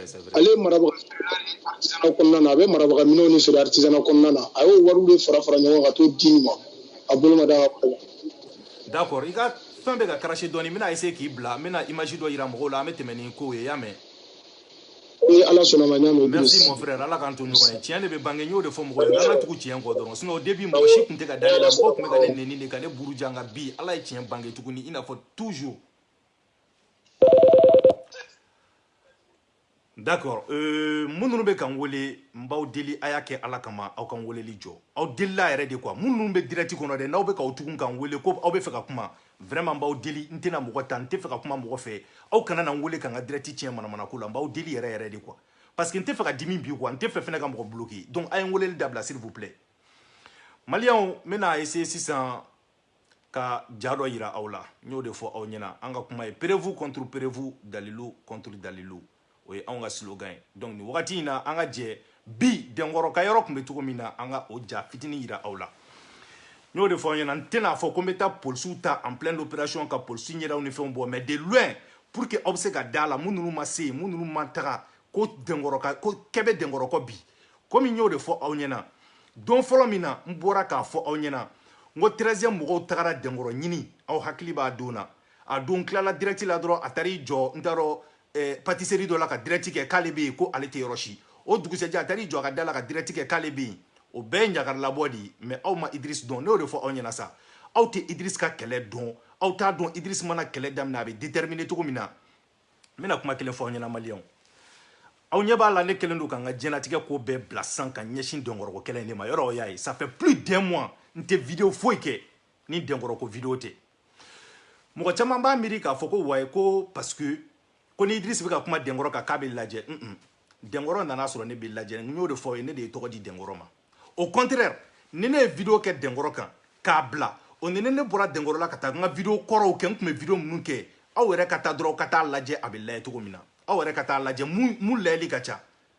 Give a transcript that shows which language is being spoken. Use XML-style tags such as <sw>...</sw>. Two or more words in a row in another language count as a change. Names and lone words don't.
<bm>ale marabaga artisanat kɔnɔna na a bɛ marabaga minɛnw ni feere artisanat kɔnɔna na a y'o wariw de fara ɲɔgɔn kan ka t'o di nin ma a bolo ma da d'accord i ka fɛn bɛ ka cracher dɔɔnin n bɛna essayer k'i bila n bɛna image dɔ yira mɔgɔw la an bɛ tɛmɛ ni ko ye i y'a mɛn ni ala sɔnna ma ɲa mɛn</bm> <fr>merci mon frère</fr> <bm>ala k'an to ɲɔgɔn ye tiɲɛ de bɛ bange n y'o de fɔ mɔgɔw ye n ka tugu tiɲɛ kɔ dɔrɔn</bm> <fr>sinon au début</fr> <bm>mɔgɔ si tun tɛ ka da ne la mɔgɔw tun bɛ ka ne nɛni de ka ne buruja nka bi ala ye tiɲɛ bange tuguni i n'a fɔ</bm> <fr>toujours d'accord</fr> <bm>minnu bɛ kan wele n b'aw deli a y'a kɛ ala kama aw kan weleli jɔ aw delila yɛrɛ de quoi minnu bɛ direct kɔnɔ dɛ n'aw bɛ k'aw tugun kan wele ko aw bɛ fɛ ka kuma vraiment n b'aw deli n tɛna mɔgɔ ta n tɛ fɛ ka kuma mɔgɔ fɛ aw kana na n wele ka n ka direct tiɲɛ manamana ko la n b'aw deli yɛrɛ de quoi parce que n tɛ fɛ ka dimi bi quoi n tɛ fɛ fɛnɛ ka mɔgɔ bloquer donc a ye n weleli dabila</bm> <fr>s'il vous plaît</fr> <bm>maliyɛnw n bɛna essayer sisan ka ja dɔ yira aw la n y'o de fɔ aw ɲɛna an ka kuma ye</bm> <fr>prévu contre prévu</fr> <bm>dalilu contre dalilu o ye anw ka slogan ye donc ni wagati in na an ka jɛ bi denkɔrɔ ka yɔrɔ tun bɛ cogo min na an ka o ja fitinin yira aw la n y'o de fɔ aw ɲɛna n tɛna fɔ ko n bɛ taa polisiw ta</bm> <fr>en pleine opération</fr> <bm>ka polisiw ɲɛdaw ni fɛnw bɔ</bm> <fr>mais de loin pour que</fr> <bm>aw bɛ se ka da la mun ninnu ma se yen mun ninnu ma taga ko kɛ bɛ denkɔrɔ kɔ bi komi n y'o de fɔ aw ɲɛna don fɔlɔ min na n bɔra k'a fɔ aw ɲɛna n ko 13e mɔgɔw tagara denkɔrɔ ɲini aw hakili b'a don na a don tilala direct la dɔrɔn a taara i jɔ n t'a dɔn pâtisserie dɔ la ka direct kɛ k'ale bɛ yen ko ale tɛ yɔrɔ si o dugusɛjɛ a taara i jɔ a ka da la ka direct kɛ k'ale bɛ yen o bɛɛ ɲagaralabɔ de mais aw ma Idriss dɔn ne y'o de fɔ aw ɲɛna sa aw tɛ Idriss ka kɛlɛ dɔn aw t'a dɔn Idriss mana kɛlɛ daminɛ a bɛ déterminer cogo min na n bɛna kuma kelen fɔ aw ɲɛna maliyɛnw aw ɲɛ b'a la ne kelen don ka n ka diɲɛlatigɛ ko bɛɛ bila san ka ɲɛsin dɔnkɔrɔko kɛlɛ in de ma yɔrɔ o y'a ye</bm> <fr>ça fait plus d'un mois</fr> <bm>n tɛ vidéo foyi kɛ ni dɔnkɔrɔko vidéo tɛ mɔgɔ caman b'a miiri k'a fɔ ko wayi ko parce que ko ni Idriss bɛ ka kuma dɛnkɔrɔ kan k'a bɛ lajɛ dɛnkɔrɔ nana sɔrɔ ne bɛ lajɛ n y'o de fɔ ye ne de ye tɔgɔ di dɛnkɔrɔ ma</bm> <fr>au contraire</fr> <bm>ni ne ye vidéo kɛ dɛnkɔrɔ kan k'a bila o ni ne bɔra dɛnkɔrɔ la ka taa n ka vidéo kɔrɔw kɛ n tun bɛ vidéo minnu kɛ aw yɛrɛ ka taa dɔrɔn ka taa lajɛ a bɛ lajɛ cogo min na aw yɛrɛ ka taa lajɛ mun layɛli ka ca</bm>